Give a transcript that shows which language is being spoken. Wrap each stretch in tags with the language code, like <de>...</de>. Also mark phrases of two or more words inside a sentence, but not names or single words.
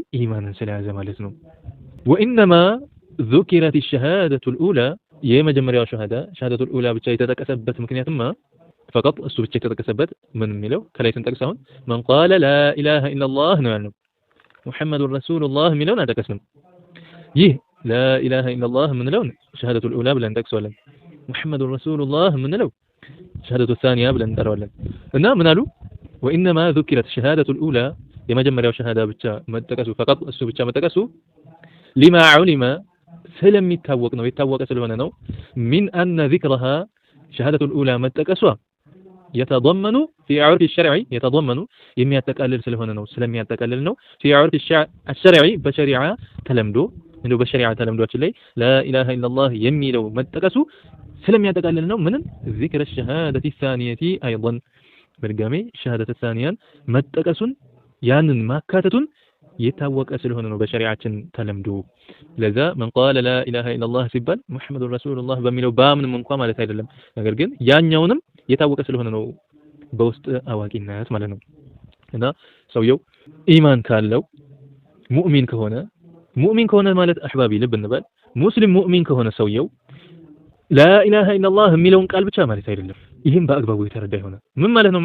<am>ኢማንን ስለያዘ ማለት ነው።</am> <ar>وانما ذكرت الشهاده الاولى</ar> <am>የመጀመሪያው</am> <ar>الشهادة الأولى</ar> <am>ብቻ የተጠቀሰበት ምክንያትማ فقط እሱ ብቻ የተጠቀሰበት ምን የሚለው ከላይ ስንጠቅስ አሁን</am> <ar>من قال لا اله الا الله</ar> <am>ነው ያለው።</am> <ar>محمد رسول الله</ar> <am>የሚለውን አልጠቀስንም። ይህ</am> <ar>لا إله إلا الله</ar> <am>የምንለውን</am> <ar>الشهادة الأولى</ar> <am>ብለን እንጠቅሰዋለን።</am> <ar>محمد رسول الله</ar> <am>የምንለው</am> <ar>الشهادة الثانية</ar> <am>ብለን እንጠራዋለን። እና ምን አሉ?</am> <ar>وإنما ذكرت الشهادة الأولى</ar> <am>የመጀመሪያው ሸሃዳ ብቻ መጠቀሱ ፈቀጥ እሱ ብቻ መጠቀሱ</am> <ar>لما علم</ar> <am>ስለሚታወቅ ነው የታወቀ ስለሆነ ነው።</am> <ar>من أن ذكرها الشهادة الأولى</ar> <am>መጠቀሷ የተضمኑ</am> <ar>في عرف الشرع</ar> <am>የተضمኑ የሚያጠቃልል ስለሆነ ነው ስለሚያጠቃልል ነው።</am> <ar>في عرف الشرع</ar> <am>በሸሪዓ ተለምዶ እንደው በሸሪዓ ተለምዶችን ላይ</am> <ar>لا إله إلا الله</ar> <am>የሚለው መጠቀሱ ስለሚያጠቃልል ነው። ምንም</am> <ar>ذكر الشهادة الثانية أيضا</ar> <am>በድጋሜ</am> <ar>الشهادة الثانية</ar> <am>መጠቀሱን ያንን ማካተቱን የታወቀ ስለሆነ ነው በሸሪዓችን ተለምዶ። ለዛ من</am> <ar>قال لا اله الا الله</ar> <am>ሲባል</am> <ar>محمد رسول الله</ar> <am>በሚለው ባምንም እንኳን ማለት አይደለም። ነገር ግን ያኛውንም የታወቀ ስለሆነ ነው በውስጥ አዋቂነት ማለት ነው። እና ሰውየው ኢማን ካለው ሙእሚን ከሆነ ማለት አህባቢ ልብ እንበል ሙስሊም ሙእሚን ከሆነ ሰውየው</am> <ar>لا إله إلا الله</ar> <am>የሚለውን ቃል ብቻ ማለት አይደለም። ይህም በአግባቡ የተረዳ ይሆነ ምን ማለት ነው?</am>